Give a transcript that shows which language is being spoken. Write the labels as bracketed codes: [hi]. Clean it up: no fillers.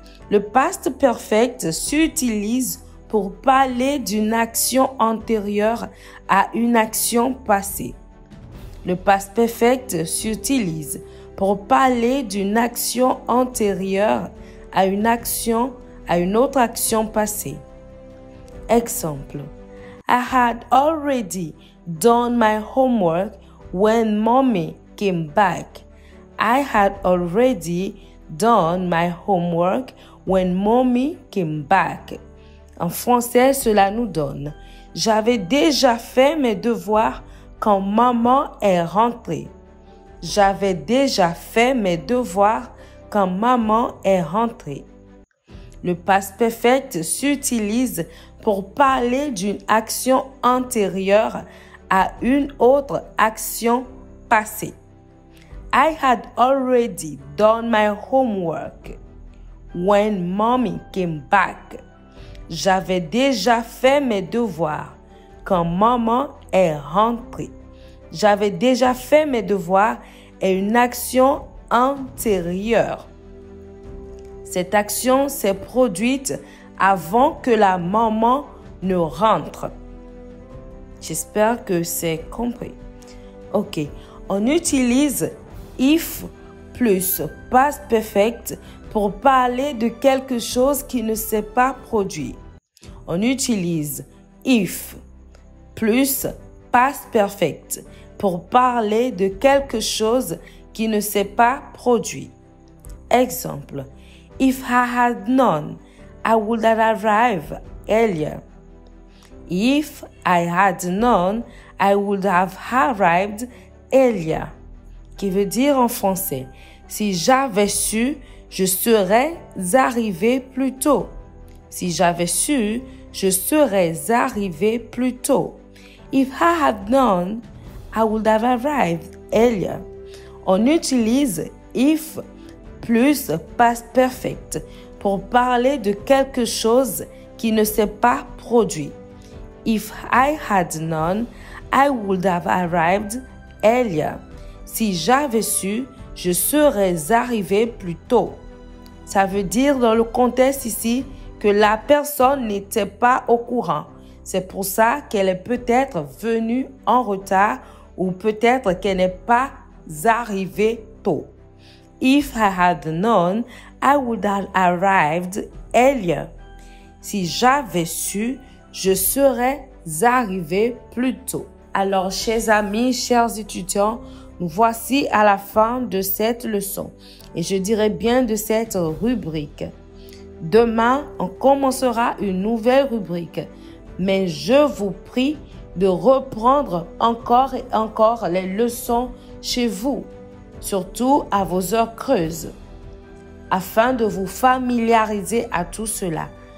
[fr] Le past perfect s'utilise pour parler d'une action antérieure à une action passée. Le past perfect s'utilise pour parler d'une action antérieure à une autre action passée. Exemple. [en] I had already done my homework when mommy came back. I had already done my homework when mommy came back. [fr] En français, cela nous donne j'avais déjà fait mes devoirs quand maman est rentrée. J'avais déjà fait mes devoirs quand maman est rentrée. Le past perfect s'utilise pour parler d'une action antérieure à une autre action passée. [en] I had already done my homework when mommy came back. [fr] J'avais déjà fait mes devoirs quand maman est rentrée. J'avais déjà fait mes devoirs est une action antérieure. Cette action s'est produite avant que la maman ne rentre. J'espère que c'est compris. Ok, on utilise if plus past perfect pour parler de quelque chose qui ne s'est pas produit. On utilise if plus past perfect pour parler de quelque chose qui ne s'est pas produit. Exemple, [en] if I had known I would have arrived earlier. If I had known, I would have arrived earlier. [fr] Qui veut dire en français, si j'avais su, je serais arrivé plus tôt. Si j'avais su, je serais arrivé plus tôt. [en] If I had known, I would have arrived earlier. [fr] On utilise if plus past perfect pour parler de quelque chose qui ne s'est pas produit. [en] If I had known, I would have arrived earlier. [fr] Si j'avais su, je serais arrivé plus tôt. Ça veut dire dans le contexte ici que la personne n'était pas au courant. C'est pour ça qu'elle est peut-être venue en retard ou peut-être qu'elle n'est pas arrivée tôt. [en] If I had known, I would have arrived earlier. [fr] Si j'avais su, je serais arrivé plus tôt. Alors, chers amis, chers étudiants, nous voici à la fin de cette leçon et je dirais bien de cette rubrique. Demain, on commencera une nouvelle rubrique, mais je vous prie de reprendre encore et encore les leçons chez vous, surtout à vos heures creuses, afin de vous familiariser à tout cela.